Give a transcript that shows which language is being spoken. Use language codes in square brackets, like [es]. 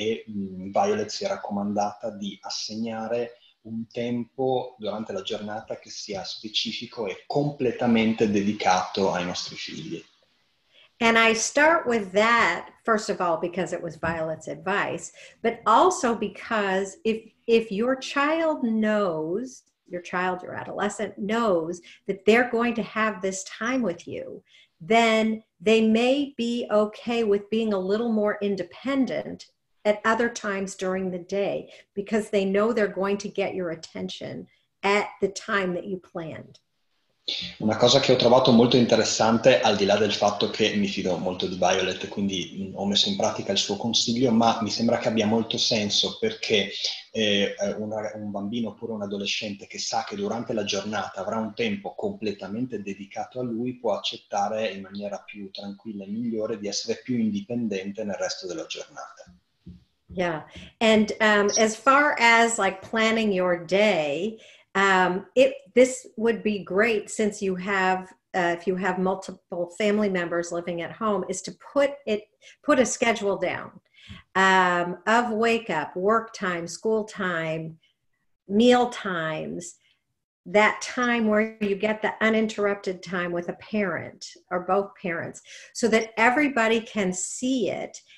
[it] E Violet si è raccomandata di assegnare un tempo durante la giornata che sia specifico e completamente dedicato ai nostri figli. [en] And I start with that, first of all, because it was Violet's advice, but also because if your child knows, your adolescent knows that they're going to have this time with you, then they may be okay with being a little more independent at other times during the day, because they know they're going to get your attention at the time that you planned. [it] Una cosa che ho trovato molto interessante, al di là del fatto che mi fido molto di Violet, quindi ho messo in pratica il suo consiglio, ma mi sembra che abbia molto senso, perché un bambino oppure un adolescente che sa che durante la giornata avrà un tempo completamente dedicato a lui può accettare in maniera più tranquilla e migliore di essere più indipendente nel resto della giornata. [en] Yeah, and as far as like planning your day, this would be great, since you have if you have multiple family members living at home, is to put a schedule down of wake up, work time, school time, meal times, that time where you get the uninterrupted time with a parent or both parents, so that everybody can see it.